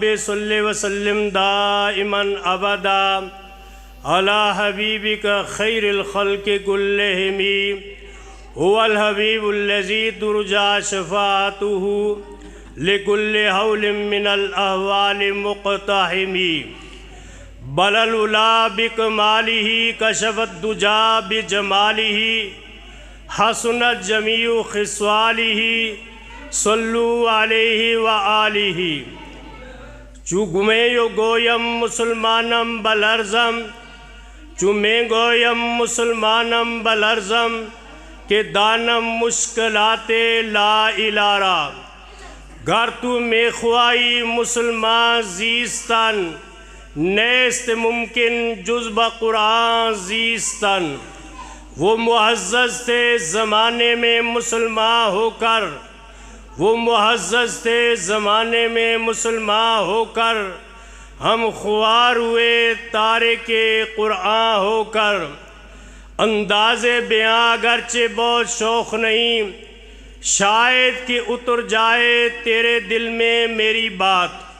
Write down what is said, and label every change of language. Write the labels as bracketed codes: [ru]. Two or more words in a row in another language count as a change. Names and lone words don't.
[ar] صل وسلم دائما أبدا على حبيبك خير الخلق كلهم هو الحبيب الذي ترجى شفاعته لكل حول من الأهوال مقتحم بل العلا بكماله كشف الدجى بجماله حسنت جميع خصاله صلوا عليه وآله [fa] چو گویم مسلمانم بلرزم چو میں گویم مسلمانم بلرزم کہ دانم مشکلات لا الارا گر تو میں خواہی مسلمان زیستن نیست ممکن جز بقرآن زیستن [ur] وہ معزز تھے زمانے میں مسلمان ہو کر وہ معزز تھے زمانے میں مسلمان ہو کر ہم خوار ہوئے تارک قرآن ہو کر انداز بیاں اگرچہ بہت شوق نہیں شاید کہ اتر جائے تیرے دل میں میری بات